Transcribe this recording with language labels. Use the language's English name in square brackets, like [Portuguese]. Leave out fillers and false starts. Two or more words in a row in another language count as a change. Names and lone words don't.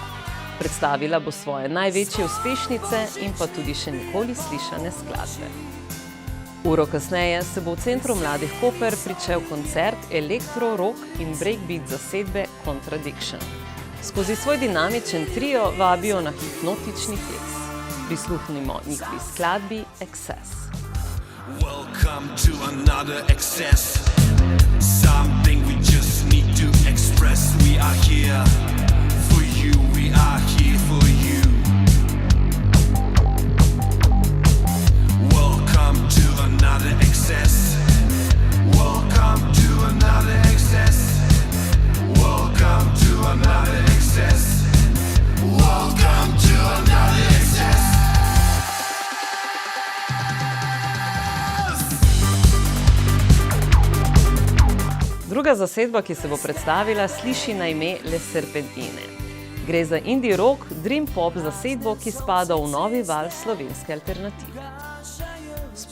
[Slovenian] Predstavila bo svoje največje uspešnice in pa tudi še nikoli slišane skladbe. Uro kasneje se bo v Centru mladih Koper pričel koncert elektro, rock in breakbeat zasedbe Contradiction. Skozi svoj dinamičen trio vabijo na hipnotični ples. Prisluhnimo njihovi skladbi Excess. [English] Welcome to another excess. Something we just need to express. We are here for you. We are here for you. Welcome to another excess. Welcome to another excess. Welcome to another excess. Welcome to another excess. [Slovenian] Druga zasedba, ki se bo predstavila, sliši na ime Le Serpentine. Gre za [English] indie rock, dream pop [Slovenian] zasedbo, ki spada v novi val slovenske alternative.